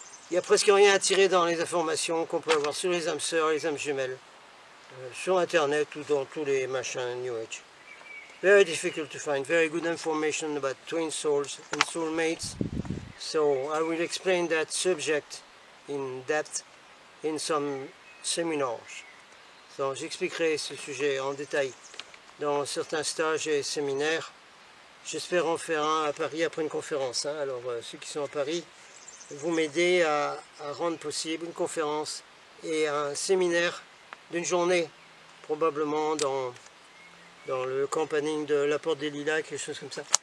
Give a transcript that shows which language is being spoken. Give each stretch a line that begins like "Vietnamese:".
French: Il n'y a presque rien à tirer dans les informations qu'on peut avoir sur les âmes sœurs, les âmes jumelles, sur Internet ou dans tous les machins New Age.
English: Very difficult to find very good information about twin souls and soulmates. So I will explain that subject in depth in some seminars.
French: Donc j'expliquerai ce sujet en détail dans certains stages et séminaires. J'espère en faire un à Paris après une conférence. Hein. Alors ceux qui sont à Paris, vous m'aidez à rendre possible une conférence et un séminaire d'une journée, probablement dans le campagne de la Porte des Lilas, quelque chose comme ça.